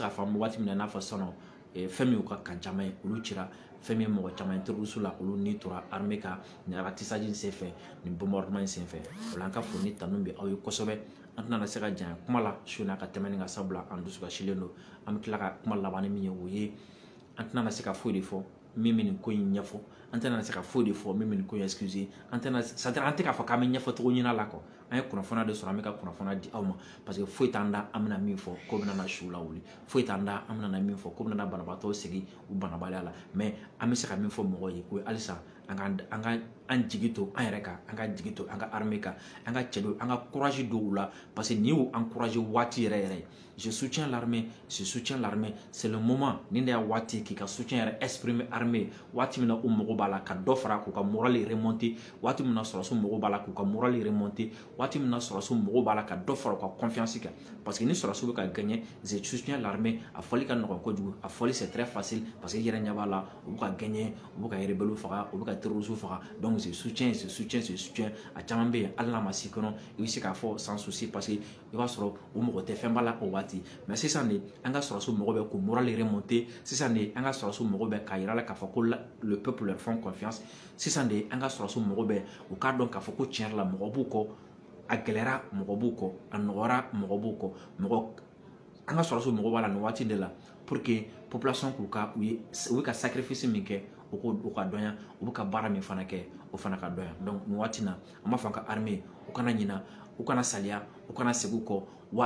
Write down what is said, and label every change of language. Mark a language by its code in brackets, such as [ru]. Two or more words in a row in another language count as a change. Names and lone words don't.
[bm] ka fɔ an bɛ waati min na i n'a fɔ sisan fɛn min y'u ka kan caman ye olu cira fɛn min ye mɔgɔ caman ye terroriste la olu ni tora armée ka nin ratissage in senfɛ nin bombardement in senfɛ o la an ka foli tanu bɛ aw ye kosɛbɛ an tɛna se ka janya kuma la su n'a ka tɛmɛ nin ka sabula an dusukasilen don an bɛ tila ka kuma laban ni min ye o ye an tɛna se ka foyi de fɔ min bɛ nin ko in ɲɛfɔ an tɛna se ka foyi de fɔ min bɛ nin ko in excuse an tɛna c'est-à-dire an tɛ k'a fɔ k'an bɛ ɲɛfɔ cogo ɲini a la quoi an ye kunnafoniya de sɔrɔ an bɛ ka kunnafoniya di aw ma parce que foyi t'an da an bɛna min fɔ ko bɛna su lawuli foyi t'an da an bɛna min fɔ ko bɛna banabaatɔ sigi u banabaliya la mais an bɛ se ka min fɔ mɔgɔw ye o ye halisa an jigi to an yɛrɛ kan an ka jigi to an ka armée kan an ka cɛ an ka courage don u la parce que n'i y'u encouragé waati yɛrɛ yɛrɛ [fr] je soutiens l'armée c'est le moment [bm] ni ne y'a waati k'i ka soutien yɛrɛ exprimer armée waati min na u mago b'a la ka dɔ fara k'u ka [fr] moral remonter [bm] waati min na sɔrɔsiw mago b'a la k'u ka [fr] moral remonter [bm] waati min na sɔrɔsiw mago b'a la ka dɔ fara u ka confiance kan parce que ni sɔrɔsiw bɛ ka gagner [fr] je soutiens l'armée [bm] a fɔli ka nɔgɔn kojugu a fɔli [fr] c'est très facile [bm] parce que i yɛrɛ ɲɛ b'a la u bɛ ka gagner u bɛ ka rebelle faga u bɛ ka terroristes faga donc [fr] je soutiens [bm] a caman bɛ yen hali n'a ma s'i kɔnɔ i bɛ se k'a fɔ [fr] sans souci [bm] parce que i b'a sɔrɔ u mago tɛ fɛn ba la o waati mais sisan de an ka sɔrɔsiw mago bɛ k'u [fr] moral remonter [bm] sisan de an ka sɔrɔsiw mago bɛ k'a yira la k'a fɔ ko [fr] le peuple leur font confiance [bm] sisan de an ka sɔrɔsiw mago bɛ u k'a dɔn k'a fɔ ko tiɲɛ yɛrɛ la mɔgɔ b'u kɔ a gɛlɛyara mɔgɔ b'u kɔ a nɔgɔyara mɔgɔ b'u kɔ an ka sɔrɔsiw mago b'a la nin waati de la [fr] pour que population [bm] k'u ka u bɛ ka sacrifice min kɛ u ka dɔnya u bɛ ka baara min fana kɛ o fana ka dɔnya donc nin waati na an b'a fɔ an ka armée u kana ɲina u kana saliya u kana segin u kɔ wa